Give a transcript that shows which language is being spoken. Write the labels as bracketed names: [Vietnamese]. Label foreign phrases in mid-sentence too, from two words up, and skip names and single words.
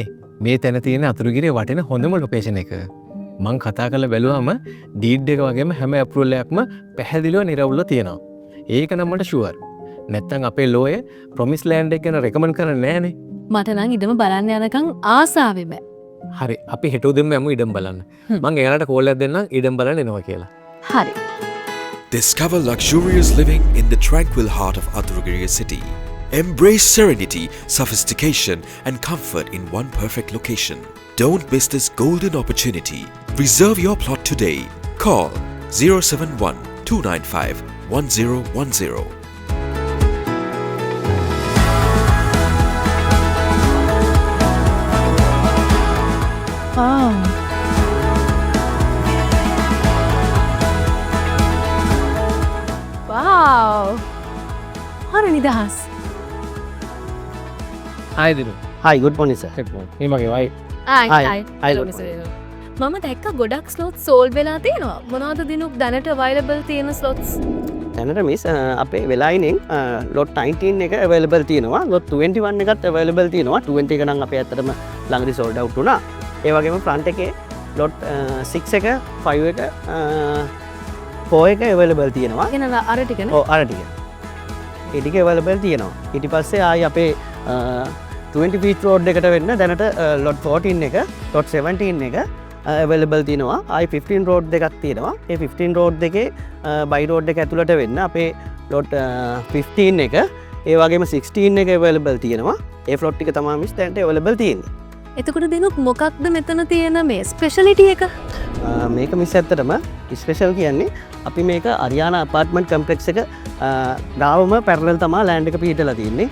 [Sinhala] මේ තැන තියෙන අතුරුගිරිය වටින හොඳම ලොකේෂන් එක. මං කතා කරලා බැලුවාම ඩීඩ් එක වගේම හැම ඇප්‍රූවල් එකක්ම පැහැදිලිව නිරවුල්ව තියෙනවා. ඒක නම් මට ෂුවර්. නැත්තම් අපේ ලෝය ප්‍රොමිස් ලෑන්ඩ් එක ගැන රෙකමන්ඩ් කරන්නේ නෑනේ. මට නම් ඉඩම බලන්න යනකම් ආසාවෙ බෑ. හරි අපි හෙට උදෙන්ම යමු ඉඩම් බලන්න. මං එයාලට කෝල් එකක් දෙන්නම් ඉඩම් බලන්න එනවා කියලා. හරි. [English] Discover luxurious living in the tranquil heart of Aturugiriya city. Embrace serenity, sophistication and comfort in one perfect location. Don't miss this golden opportunity. Reserve your plot today. Call 071 295 1010. Wow. Wow. [Sinhala] හරි නිදහස්. ආයි දිනු. [English] Hi, good morning, sir. [Sinhala] මේ මගේ වයි. [English] Hi, good [Sinhala] මම දැක්ක ගොඩක් [English] slots sold [Sinhala] වෙලා තියෙනවා. මොනවද දිනුක් දැනට අවයිලබල් තියෙන ස්ලොට්ස්? දැනට මිස් අපේ වෙලායිනෙන් lot 19 එක available තියෙනවා. lot 21 එකත් available තියෙනවා. 20 එක නම් අපේ ඇත්තටම ළඟදී [English] sold out [Sinhala] වුණා. ඒ වගේම front එකේ lot 6 එක 5 එක 4 එක available තියෙනවා. කියන අර ටිකනේ. ඔව් අර ටික. ඒ ටික available තියෙනවා. ඊට පස්සේ ආයි අපේ [English] 20 feet road [Sinhala] එකට වෙන්න දැනට lot 14 එක lot 17 එක available තියෙනවා. ආයි 15 road දෙකක් තියෙනවා. ඒ 15 road දෙකේ [English] by road [Sinhala] එක ඇතුළට වෙන්න අපේ lot 15 එක ඒ වගේම 16 එක available තියෙනවා. ඒ plot ටික තමයි මිස් දැනට available තියෙන්නේ. එතකොට දිනුක් මොකක්ද මෙතන තියෙන මේ ස්පෙෂලිටි එක? මේක මිස් ඇත්තටම ස්පෙෂල් කියන්නේ අපි මේක අරියානා අපාර්ට්මන්ට් කම්ප්ලෙක්ස් එක ගාවම පැරලල් තමා ලෑන්ඩ් එක පිහිටලා තියෙන්නේ.